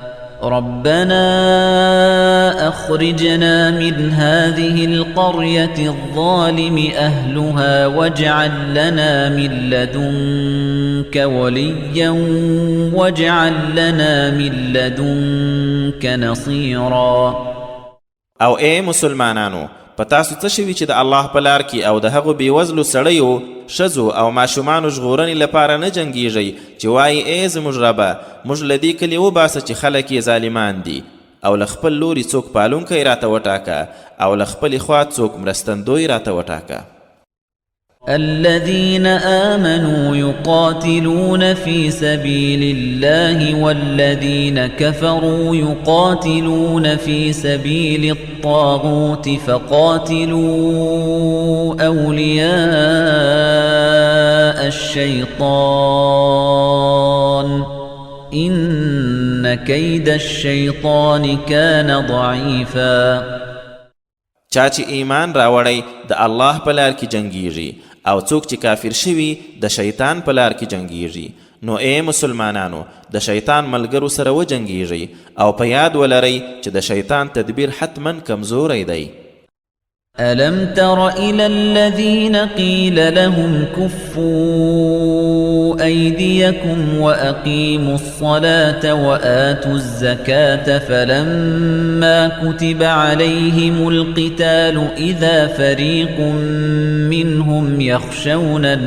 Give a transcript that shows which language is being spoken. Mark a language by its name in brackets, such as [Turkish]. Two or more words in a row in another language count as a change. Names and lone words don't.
[Arabic] واجعل لنا من لدنك وليا واجعل لنا من لدنك نصيرا. [Pashto] او اے مسلمانانو، پتاسو څه شوي چې د الله په لار کې او د هغو بېوزلو سړیو، ښځو او ماشومانو ژغورنې لپاره نه جنګیږئ چې وایي ای زموږ ربه، موږ له دې کلي وباسه چې خلک یې ظالمان دي، او له خپل لوري څوک پالونکی راته وټاکه او له خپلې خوا څوک مرستندوی راته وټاکه. [Arabic] الذين آمنوا يقاتلون في سبيل الله والذين كفروا يقاتلون في سبيل الطاغوت فقاتلوا أولياء الشيطان إن كيد الشيطان كان ضعيفا. [Pashto] چا چې ایمان راوړی د الله په لار کې جنګیږي او څوک چې کافر شوي د شیطان په لار کې جنګیږي، نو ای مسلمانانو د شیطان ملګرو سره وجنګیږئ او په یاد ولرئ چې د شیطان تدبیر حتما کمزوری دی. [Arabic] ألم تر إلى الذين قيل لهم كفوا أيديكم وأقيموا الصلاة وآتوا الزكاة فلما كتب عليهم القتال إذا فريق منهم يخشون